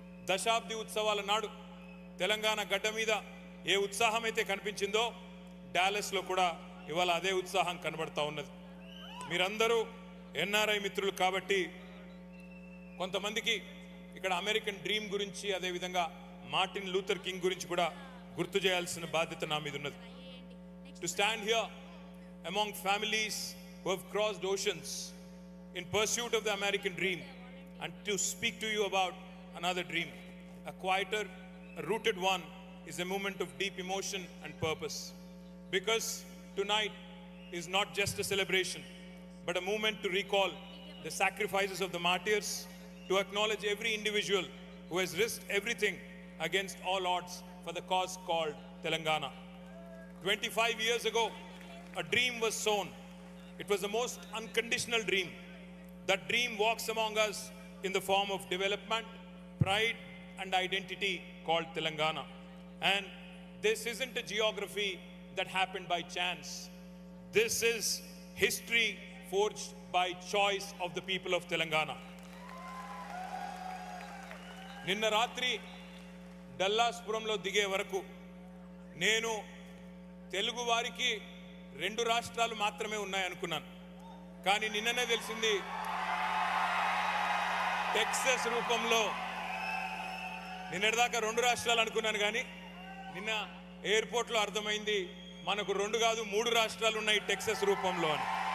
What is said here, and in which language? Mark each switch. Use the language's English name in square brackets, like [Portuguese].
[Telugu] దశాబ్ది ఉత్సవాల నాడు తెలంగాణ గడ్డ మీద ఏ ఉత్సాహం అయితే కనిపించిందో డాలస్లో కూడా ఇవాళ అదే ఉత్సాహం కనబడతా ఉన్నది. మీరందరూ ఎన్ఆర్ఐ మిత్రులు కాబట్టి కొంతమందికి ఇక్కడ అమెరికన్ డ్రీమ్ గురించి, అదేవిధంగా మార్టిన్ లూథర్ కింగ్ గురించి కూడా గుర్తు చేయాల్సిన బాధ్యత నా మీద ఉన్నది. [English] To stand here among families who have crossed oceans in pursuit of the American dream and to speak to you about another dream, a quieter, a rooted one, is a moment of deep emotion and purpose. Because tonight is not just a celebration, but a moment to recall the sacrifices of the martyrs, to acknowledge every individual who has risked everything against all odds for the cause called Telangana. 25 years ago, a dream was sown. It was the most unconditional dream. That dream walks among us in the form of development, pride, and identity called Telangana. And this isn't a geography that happened by chance. This is history forged by choice of the people of Telangana. [Telugu] నిన్న రాత్రి డల్లాస్పురంలో దిగే వరకు నేను తెలుగు వారికి 2 రాష్ట్రాలు మాత్రమే ఉన్నాయనుకున్నాను. కానీ నిన్ననే తెలిసింది టెక్సస్ రూపంలో, నిన్నటిదాకా 2 రాష్ట్రాలు అనుకున్నాను కానీ నిన్న ఎయిర్పోర్ట్లో అర్థమైంది మనకు 2 కాదు 3 రాష్ట్రాలు ఉన్నాయి టెక్సస్ రూపంలో అని.